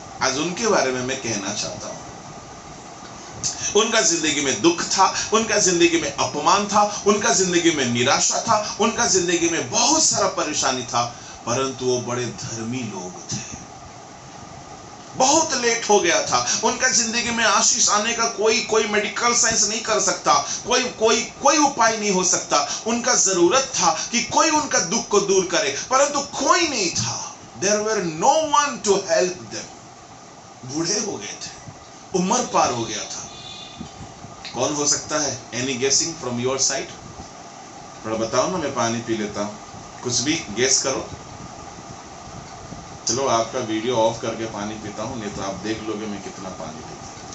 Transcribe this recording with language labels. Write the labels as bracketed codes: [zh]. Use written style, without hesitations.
[hi] आज उनके बारे में मैं कहना चाहता हूं। उनका जिंदगी में दुख था, उनका जिंदगी में अपमान था, उनका जिंदगी में निराशा था, उनका जिंदगी में बहुत सारा परेशानी था, परंतु वो बड़े धर्मी लोग थे। बहुत लेट हो गया था, उनका जिंदगी में आशीष आने का कोई मेडिकल साइंस नहीं कर सकता, कोई उपाय नहीं हो सकता। उनका जरूरत था कि कोई उनका दुख को दूर करे, परंतु कोई नहीं था। [en] There were no one to help them. [hi] बूढ़े हो गए थे, उम्र पार हो गया था। कौन हो सकता है? [en] Any guessing from your side? [hi] थोड़ा बताओ ना, मैं पानी पी लेता हूं, कुछ भी गेस करो। चलो आपका वीडियो ऑफ करके पानी पीता हूं, नहीं तो आप देख लोगे मैं कितना पानी पीता हूं।